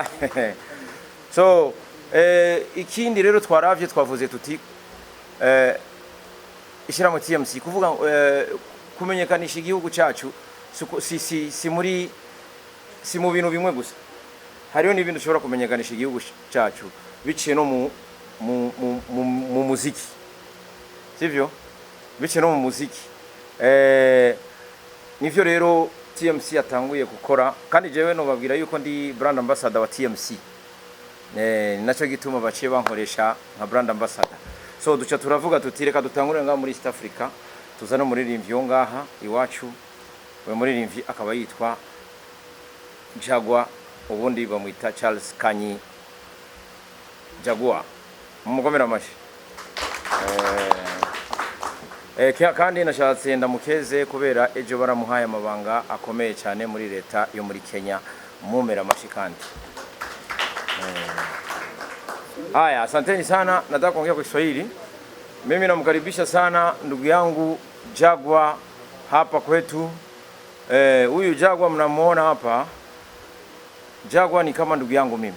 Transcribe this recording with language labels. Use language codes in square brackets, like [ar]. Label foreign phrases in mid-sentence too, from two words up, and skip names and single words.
[rn] So ikindi rero twaravye twavuze tuti ishirahamwe TMC kuvuga kumenyekanisha igihugu cyacu si mu bintu bimwe gusa, hariho n'ibintu ushobora kumenyekanisha igihugu cyacu biciye no mu muziki, sivyo? Biciye no mu muziki. Nivyo rero TMC yatanguye gukora, kandi jewe no babwira yuko ndi [en] brand ambassador [rn] wa TMC. Naco gituma baciye bankoresha nka [en] brand ambassador. [rn] So duca turavuga tutireka dutangurira ngaha muri East Africa, tuzana umuririmbyi yo ngaha iwacu. We muririmbyi akaba yitwa Jaguar, ubundi bamwita Charles Kanyi Jaguar. Mumukomera amashi. Kandi nashatse ndamukeze kubera ejo baramuhaye amabanga akomeye cyane muri leta yo muri Kenya. Mumera amashi kandi. [sw] Haya, asanteni sana. Nataka kuongea kwa Kiswahili. Mimi namkaribisha sana ndugu yangu Jaguar hapa kwetu. Huyu Jaguar mnamuona hapa. Jaguar ni kama ndugu yangu mimi.